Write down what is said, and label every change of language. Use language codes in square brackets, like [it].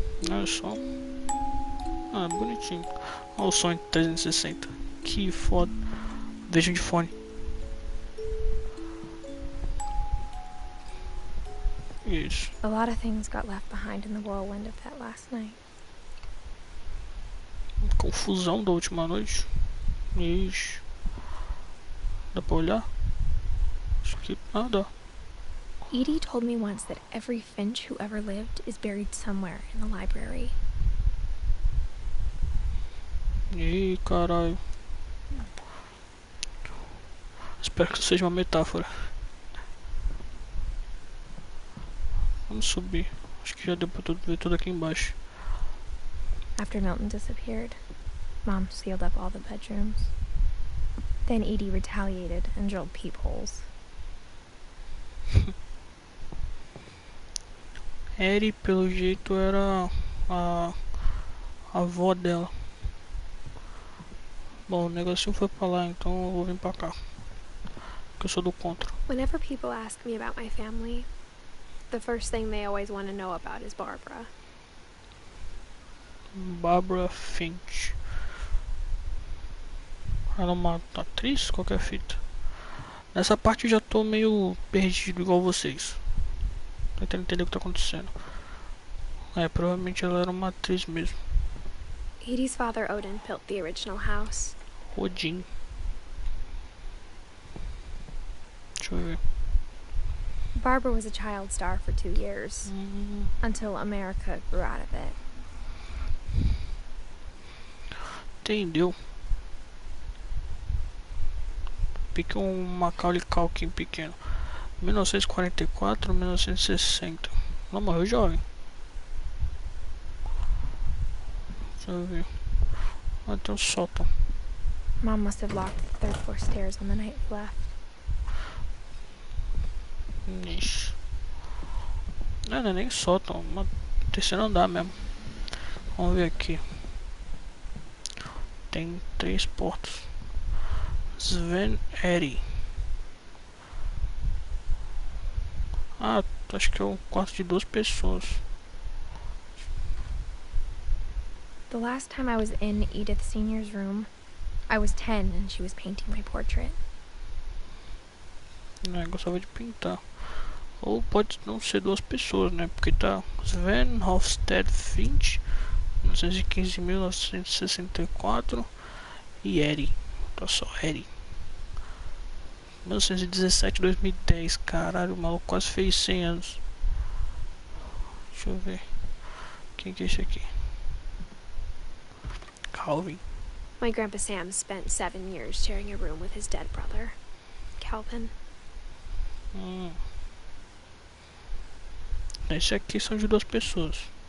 [pt] Olha só. Ah, bonitinho. Olha o som em 360. Que foda. Vejam de fone. Isso. [en] A lot of things got left behind in the whirlwind of that last night. [pt] Confusão da última noite. Ixi. Dá pra olhar? Acho que nada. [en] Edie told me once that every Finch who ever lived is buried somewhere in the library. [pt] Ih, caralho. Espero que isso seja uma metáfora. Vamos subir. Acho que já deu pra ver tudo aqui embaixo. [en] After Milton disappeared, Mom sealed up all the bedrooms. Then Edie retaliated and drilled peepholes. [pt] Eri, pelo jeito, era a avó dela. Bom, o negocinho foi pra lá, então eu vou vir pra cá. Porque eu sou do contra. [en] Whenever people ask me about my family, the first thing they always want to know about is Barbara. Barbara Finch. [pt] Ela é uma atriz? Qualquer fita. Nessa parte eu já tô meio perdido igual vocês. Tô tentando entender o que tá acontecendo. É, provavelmente ela era uma atriz mesmo. [en] Edie's father Odin built the original house. Odin. [pt] Deixa eu ver. [en] Barbara was a child star for 2 years, until America grew out of it. [pt] Entendeu? Pique um Macaulay Culkin pequeno. 1944, 1960. Não morreu jovem. Deixa eu ver. Ah, tem um sótão. [en] Mom must have locked the third floor stairs on the night we left. [pt] Ixi. Não é nem sótão, mas terceiro andar mesmo. Vamos ver aqui. Tem 3 portas. Sven Eri. Ah, acho que é um quarto de 2 pessoas. [en] The last time I was in Edith Sr.'s room, I was 10 and she was painting my portrait. [pt] Não, eu gostava de pintar. Ou pode não ser 2 pessoas, né? Porque tá Sven Hofstede Finch, 1915-1964 e Eri. Tá só Eri. 1917-2010. Caralho, o maluco quase fez 100 anos. Deixa eu ver. Quem que é esse aqui? Calvin. [en] My Grandpa Sam spent 7 years sharing a room with his dead brother, Calvin. [pt] Esse aqui são de 2 pessoas.